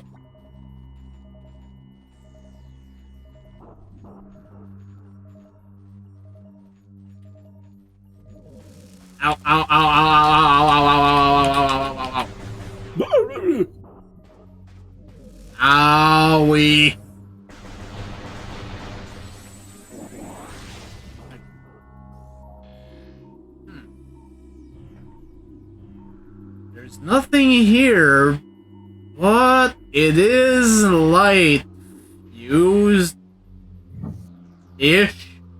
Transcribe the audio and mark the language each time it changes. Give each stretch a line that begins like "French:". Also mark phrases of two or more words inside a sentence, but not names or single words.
English: Ow, ow, ow, ow, ow, ow, ow, ow, ow, ow, ow, ow, ow. Owie. There's nothing here, but it is light used ish.